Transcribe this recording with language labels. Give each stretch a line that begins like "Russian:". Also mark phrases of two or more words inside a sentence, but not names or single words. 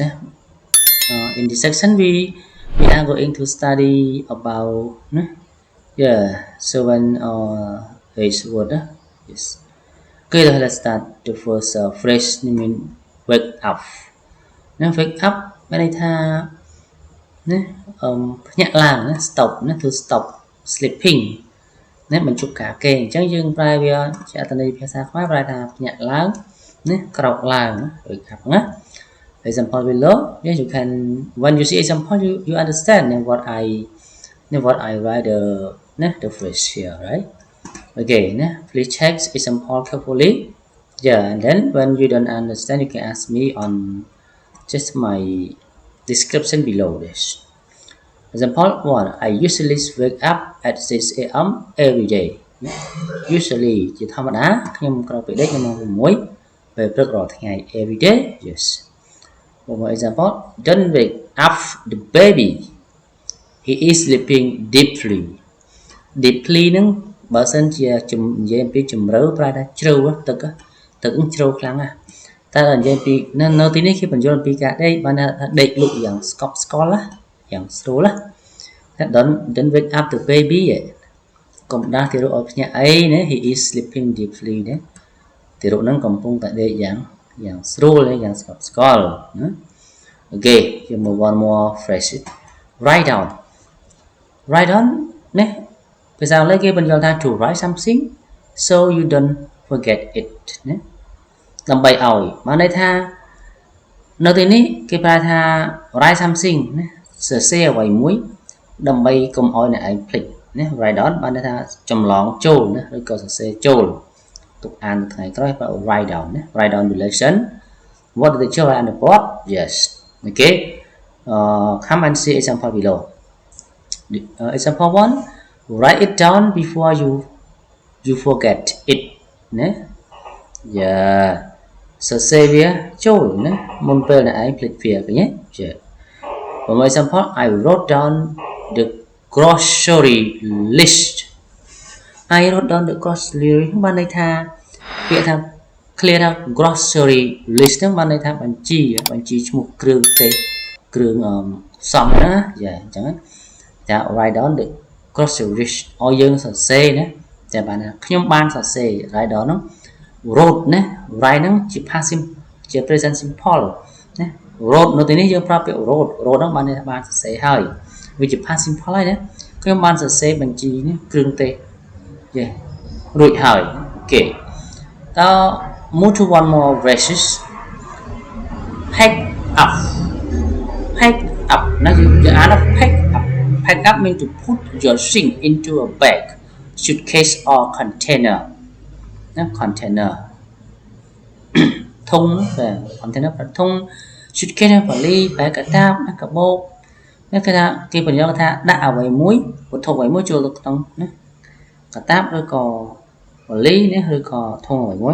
English: In this section, we are going to study about seven H word. Yes. Okay, let's start the first phrase. I mean wake up. Wake up
Khmer: មានន័យថាភ្ញាក់ឡើង
English: stop to stop sleeping
Khmer: បញ្ឈប់ការគេងអញ្ចឹងយើងប្រែវាជាអត្ថន័យភាសាខ្មែរប្រែថាភ្ញាក់ឡើងក្រោកឡើង
English: wake up ណា example below you can when you see example you understand what I write the phrase here, right? Okay, please check example carefully. And then when you don't understand you can ask me on just my description below this. Example 1. I usually wake up at 6 a.m. every day.
Khmer: Usually ជាធម្មតាខ្ញុំក្រោកពីដេកនៅម៉ោង6ពេលព្រឹករាល់ថ្ងៃ
English: every day.
Khmer: Yes.
English: One example. Don't wake up the baby. He is sleeping deeply.
Khmer: Deeply នឹងបើសិនជានិយាយពីជំរឿប្រែថាជ្រៅទឹកជ្រៅខ្លាំងណាស់តែនិយាយពីនៅទីនេះគេបញ្យល់ពីការដេកបានថាដេកលក់យ៉ាងស្កប់ស្កល់ណាយ៉ាងស្រួលណា
English: Don't wake up the baby
Khmer: កុំដាស់ទារកឲ្យភ្ញាក់អីណា
English: He is sleeping deeply
Khmer: ណាទារកនឹងកំពុងតែដេកយ៉ាងស្រួលយ៉ាងស្កប់ស្កល់ណា Okay យើង
English: move one more phrase write down
Khmer: ណាភាសាអង់គ្លេសគេបញ្យល់ថា
English: to write something so you don't forget it
Khmer: ណាដើម្បីឲ្យបានន័យថានៅទីនេះគេប្រែថា
English: write something
Khmer: ណាសរសេរអ្វីមួយដើម្បីកុំឲ្យអ្នកឯងភ្លេចណា
English: write down
Khmer: បានន័យថាចម្លងចូលណាឬក៏សរសេរចូលទុកអាននៅថ្ងៃក្រោយបើ
English: write down
Khmer: ណា
English: write down relation what the teacher write on the board. Yes. Okay. Come and see example below. Example 1. Write it down before you forget it ណា Yeah.
Khmer: សរសេរវាចូលណាមុនពេលអ្នកឯងភ្លេចវាឃើញទេ
English: For example, I wrote down the grocery list. I wrote down the grocery list
Khmer: បានន័យថាពាក្យថា clear ថា
English: grocery list
Khmer: ហ្នឹងបានន័យថាបញ្ជីឈ្មោះគ្រឿងទេសគ្រឿងផ្សំណា យ៉ាអញ្ចឹងចា
English: write down the grocery list
Khmer: ឲ្យយើងសរសេរណាចាបានថាខ្ញុំបានសរ សេរ
English: write down
Khmer: ហ្នឹង wrote ណា write ហ្នឹងជា passive ជា
English: present simple
Khmer: ណា wrote នៅទីនេះយើងប្រើពាក្យ wrote ហ្នឹងបានន័យថាបានសរសេរហើយវាជា
English: passive simple
Khmer: ហើយណាខ្ញុំបានសរសេរបញ្ជីនេះគ្រឿងទេសយេរួចហើយអូខេតើ
English: move to one more phrases pack up
Khmer: ណាយើងអានថា
English: pack up means to put your thing into a bag suitcase or container
Khmer: ណា container ធុង container ធុង suitcase ណាបាលីបែកកាតាបណាកាបូបនេះគេថាគេបញ្យល់ថាដាក់អ្វីមួយវត្ថុអ្វីមួយចូលទៅក្នុងណាកាតាបឬក៏បាលីនេះឬក៏ធុងអ្វីមួយ